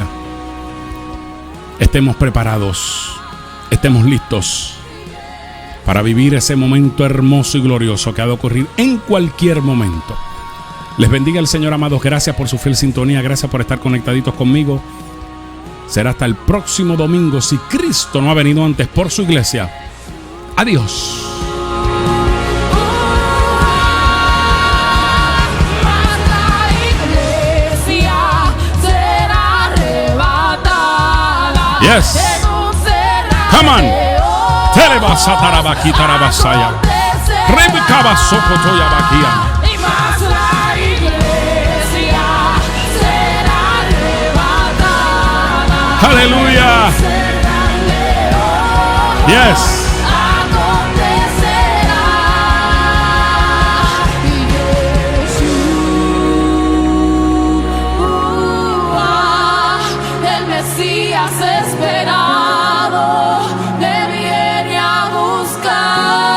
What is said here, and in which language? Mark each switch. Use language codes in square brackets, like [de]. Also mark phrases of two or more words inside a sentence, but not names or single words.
[es] Estemos preparados, estemos listos para vivir ese momento hermoso y glorioso que ha de ocurrir en cualquier momento. Les bendiga el Señor, amados. Gracias por su fiel sintonía, gracias por estar conectaditos conmigo. Será hasta el próximo domingo, si Cristo no ha venido antes por su iglesia. Adiós. [en] Yes. Come on. Telebasatarabaquí tarabasaya. Rebicabasocotoyabaquía. [es] Y más la iglesia será arrebatada. Aleluya. Yes. Acontecerá. Y Jesús, el Mesías esperado, me viene a buscar.